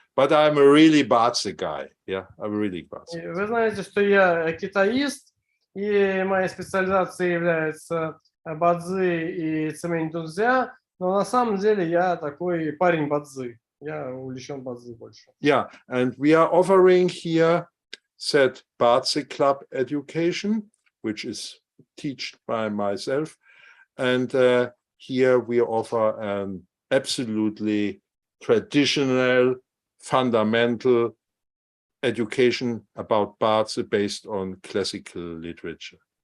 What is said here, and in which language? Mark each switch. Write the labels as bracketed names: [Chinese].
[English] But I'm a really ba-czы guy. Yeah, I'm really ba-czы. [Russian] Вы знаете, что я китаист, и моей специализацией является ба-цзы и цемень дунзя, но на самом деле я такой парень ба-цзы. Я увлечен ба-цзы больше. [English] Yeah, and we are offering here that ba-czы club education, which is taught by myself, and here we offer an absolutely traditional, fundamental education about ba-czы based on classical literature.